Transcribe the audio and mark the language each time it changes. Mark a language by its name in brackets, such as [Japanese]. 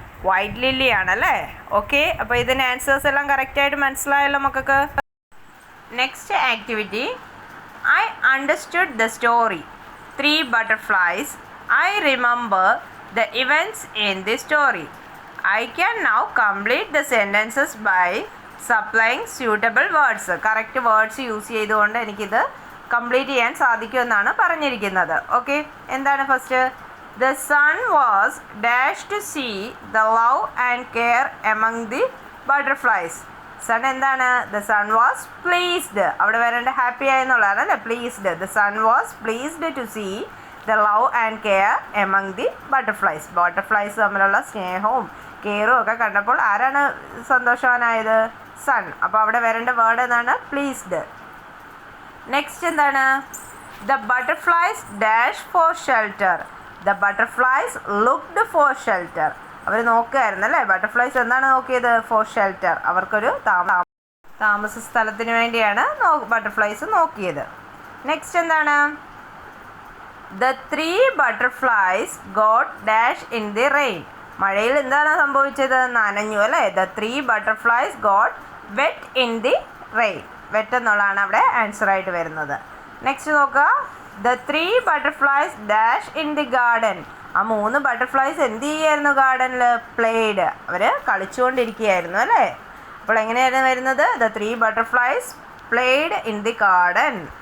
[Malayalam] White lily ആണല്ലേ. Okay, അപ്പോൾ ഇതിന് ആൻസേഴ്സ് എല്ലാം കറക്റ്റായിട്ട് മനസ്സിലായല്ലോ മക്കൾക്ക്. [English] Next activity, I understood the story 3 butterflies, I remember the events in the story. I can now complete the sentences by supplying suitable words. [Malayalam] correct words use ചെയ്തുകൊണ്ട് എനിക്കിത് complete ചെയ്യാൻ സാധിക്കുമെന്നാണ് പറഞ്ഞിരിക്കുന്നത്. ഓക്കെ, എന്താണ് first? [English] The sun was dashed to see the love and care among the butterflies. [Malayalam] Sun എന്താണ്? [English] The sun was pleased. [Malayalam] അവിടെ വരേണ്ട happy ആയെന്നുള്ളതാണ് അല്ലേ, pleased. [English] The sun was pleased to see the love and care among the butterflies. [Malayalam] Butterflies തമ്മിലുള്ള സ്നേഹവും കെയറും ഒക്കെ കണ്ടപ്പോൾ ആരാണ് സന്തോഷവാനായത്? Sun. അപ്പോൾ അവിടെ വരേണ്ട വേർഡ് എന്താണ്? പ്ലീസ്ഡ്. നെക്സ്റ്റ് എന്താണ്? [English] The butterflies dash for shelter, the butterflies looked for shelter. [Malayalam] അവർ നോക്കുകയായിരുന്നു അല്ലേ, ബട്ടർഫ്ലൈസ് എന്താണ് നോക്കിയത്? ഫോർ ഷെൽട്ടർ, അവർക്കൊരു താമസ സ്ഥലത്തിന് വേണ്ടിയാണ് ബട്ടർഫ്ലൈസ് നോക്കിയത്. നെക്സ്റ്റ് എന്താണ്? [English] The 3 butterflies got dash in the rain. [Malayalam] മഴയിൽ എന്താണ് സംഭവിച്ചത്? നനഞ്ഞു അല്ലേ. [English] The 3 butterflies got wet in the rain. [Malayalam] Wet എന്നുള്ളതാണ് അവിടെ ആൻസർ ആയിട്ട് വരുന്നത്. [English] Next നോക്കുക, The 3 butterflies dash in the garden. [Malayalam] ആ 3 ബട്ടർഫ്ലൈസ് എന്ത് ചെയ്യായിരുന്നു? ഗാർഡനിൽ പ്ലേഡ്, അവർ കളിച്ചുകൊണ്ടിരിക്കുകയായിരുന്നു അല്ലേ. അപ്പോൾ എങ്ങനെയായിരുന്നു വരുന്നത്? [English] The 3 butterflies played in the garden.